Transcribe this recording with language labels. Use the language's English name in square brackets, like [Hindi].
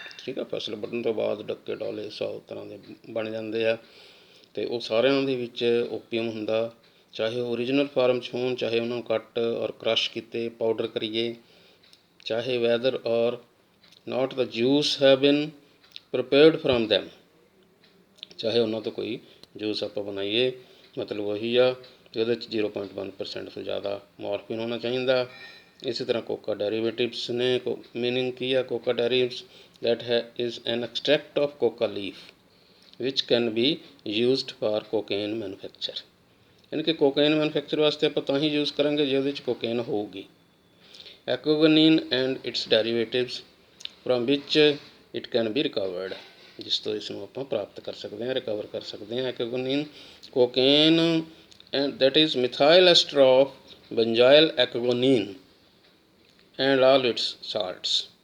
[Punjabi] ਠੀਕ ਆ, ਫਸਲ ਵੱਢਣ ਤੋਂ ਬਾਅਦ ਡੱਕੇ ਡੌਲੇ 100 ਤਰ੍ਹਾਂ ਦੇ ਬਣ ਜਾਂਦੇ ਆ, ਅਤੇ ਉਹ ਸਾਰਿਆਂ ਦੇ ਵਿੱਚ ਓਪੀਅਮ ਹੁੰਦਾ, ਚਾਹੇ ਉਹ ਓਰੀਜਨਲ ਫਾਰਮ 'ਚ ਹੋਣ, ਚਾਹੇ ਉਹਨਾਂ ਨੂੰ ਕੱਟ ਔਰ ਕ੍ਰਸ਼ ਕੀਤੇ ਪਾਊਡਰ ਕਰੀਏ, ਚਾਹੇ ਵੈਦਰ ਔਰ ਨਾਟ ਦਾ ਜੂਸ ਹੈਵ ਬਿਨ ਪ੍ਰੀਪੇਅਰਡ ਫਰੋਮ ਦੈਮ, ਚਾਹੇ ਉਹਨਾਂ ਤੋਂ ਕੋਈ ਜੂਸ ਆਪਾਂ ਬਣਾਈਏ। ਮਤਲਬ ਉਹੀ ਆ ਕਿ ਉਹਦੇ 'ਚ 0.1% ਤੋਂ ਜ਼ਿਆਦਾ ਮੋਰਫਿਨ ਹੋਣਾ ਚਾਹੀਦਾ। [English] ਇਸੇ ਤਰ੍ਹਾਂ coca derivatives ਨੇ, ਮੀਨਿੰਗ ਕੀ ਆ, coca derivatives that is an extract of coca leaf which can be used for cocaine manufacture। [Punjabi] यानी कि कोकेन मैਨੂਫੈਕਚਰ वास्ते ਆਪਾਂ ਤਾਂ ਹੀ ਯੂਜ਼ ਕਰਾਂਗੇ ਜੇ ਉਹਦੇ 'ਚ ਕੋਕੇਨ ਹੋਊਗੀ। ਐਕੋਗਨੀਨ and it's ਡੈਰੀਵੇਟਿਵਸ from which it can be recovered, ਜਿਸ ਤੋਂ ਇਸ ਨੂੰ ਆਪਾਂ ਪ੍ਰਾਪਤ ਕਰ ਸਕਦੇ ਹਾਂ, ਰਿਕਵਰ ਕਰ ਸਕਦੇ ਹਾਂ। [English] Ecgonine, cocaine and that is methyl ester of benzoyl ecgonine and all its salts.